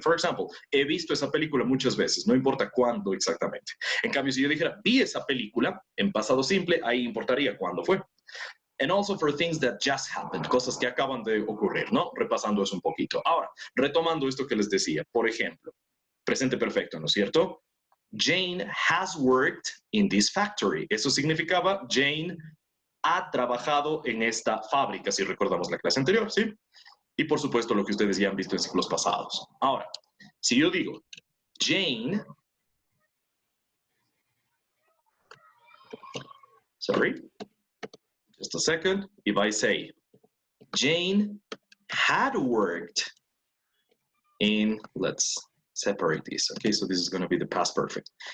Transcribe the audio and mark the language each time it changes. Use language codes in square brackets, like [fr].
[en] For example, [es] he visto esa película muchas veces, no importa cuándo exactamente. En cambio, si yo dijera, vi esa película en pasado simple, ahí importaría cuándo fue. [en] And also for things that just happened, [es] cosas que acaban de ocurrir, ¿no? Repasando eso un poquito. Ahora, retomando esto que les decía, por ejemplo, presente perfecto, ¿no es cierto? [en] Jane has worked in this factory. [es] Eso significaba Jane ha trabajado en esta fábrica, si recordamos la clase anterior, ¿sí? Y por supuesto lo que ustedes ya han visto en ciclos pasados. Ahora, si yo digo, [en] Jane, sorry, just a second, if I say, Jane had worked in, let's separate this, okay, so this is going to be the past perfect.